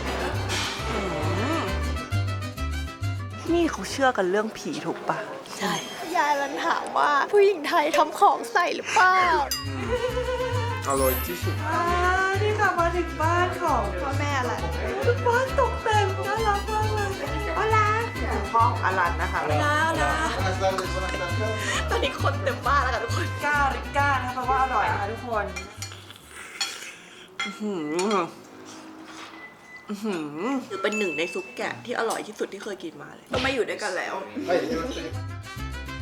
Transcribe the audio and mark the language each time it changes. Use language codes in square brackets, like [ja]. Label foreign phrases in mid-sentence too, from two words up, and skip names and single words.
[th] นี่เขาเชื่อกันเรื่องผีถูกปะ ใช่ ยายรันถามว่าผู้หญิงไทยทำของใส่หรือเปล่า Aloysium. ที่กลับมาถึงบ้านของ พ่อแม่อะไร บ้านตกแต่งน่ารักมากเลยเอาล่ะ ห้องอลันนะคะ นะ [es] Buenas tardes, buenas tardes. [th] ตอนนี้คนเต็มบ้านแล้วค่ะทุกคน ก้าริก้านะคะแปลว่าอร่อยนะคะทุกคน ถือเป็นหนึ่งในซุปแกะที่อร่อยที่สุดที่เคยกินมาเลย ก็มาอยู่ด้วยกันแล้ว [es] Ay, yo no estoy.